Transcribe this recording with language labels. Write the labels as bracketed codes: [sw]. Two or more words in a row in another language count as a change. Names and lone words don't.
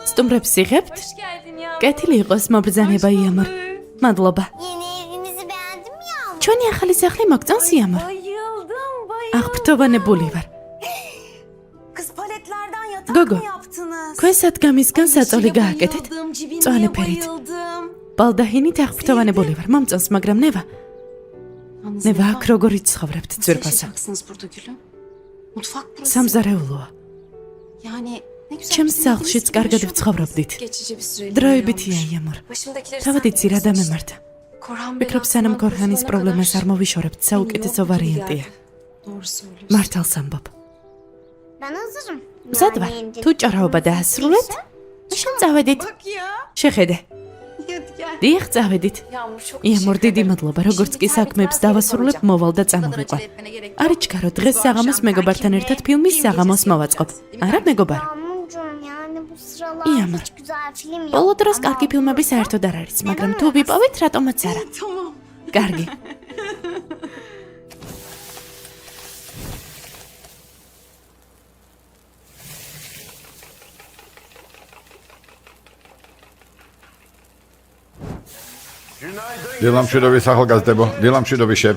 [ka] სტუმრებს იღებთ? [tr] Hoş geldin ya. [ka] კეთილი იყოს მობრძანება იამორ. მადლობა. [tr] Yeni evimizi beğendin mi yavrum? [ka] ჩვენი ახალი სახლი მოგწონს იამორ. [tr] Bayıldım, bayıldım. [ka] აღფრთოვანებული ვარ. [tr] Kız paletlerden yatak [ka] Gogo. [tr] mı yaptınız? [ka] ქვენ სადგამისგან საწოლი გააკეთეთ? [tr] Bayıldım, cibinliğe [ka] წვანე ფერით. [tr] bayıldım. [ka] ბალდაჰინით აღფრთოვანებული ვარ. მომწონს, მაგრამ ნევა აქ როგორ იცხოვრებთ ძვირფასა? [tr] Yaşayacaksınız burada gülüm. Mutfak burası. [ka] სამზარეულოა. [tr] Yani ne güzel. [ka] ჩემს [tr] bizim [ka] სახლშიც [tr] evimiz [ka] კარგად [tr] gibi şu an. [ka] ვცხოვრობდით. [tr] Geçici bir süre. [ka] დროებითია იამორ. [tr] Başımdakileri [ka] თავად [tr] sen [ka] იცი რა [tr] biliyorsun işte. [ka] დამემართა. [tr] Korhan [ka] ვფიქრობ სანამ ქორჰანის პრობლემას არ მოვიშორებთ, საუკეთესო ვარიანტია. [tr] Doğru söylüyorsun. [ka] მართალს ამბობ. [tr] Ben hazırım. [ka] მზად ვარ. თუ ჭრაობა დაასრულეთ, მაშინ წავედით. შეხედე. დიახ, წავედით. [tr] Yağmur çok [ka] იამორ, დიდი მადლობა. როგორც კი საქმეებს დავასრულებ, მოვალ და წამოვიყვან. არ იჩქარო, დღეს საღამოს მეგობართან ერთად ფილმის საღამოს მოვაწყობ. არა, მეგობარ? [tr] Yağmurcuğum yani bu sıralar Yağmur. hiç güzel film yok. [ka] ბოლო დროს კარგი ფილმები საერთოდ არ არის, მაგრამ თუ ვიპოვეთ, რატომაც არა. [tr] Tamam. [ka] კარგი. დილამშვიდობის ახალგაზრდებო, დილამშვიდობის შეფ.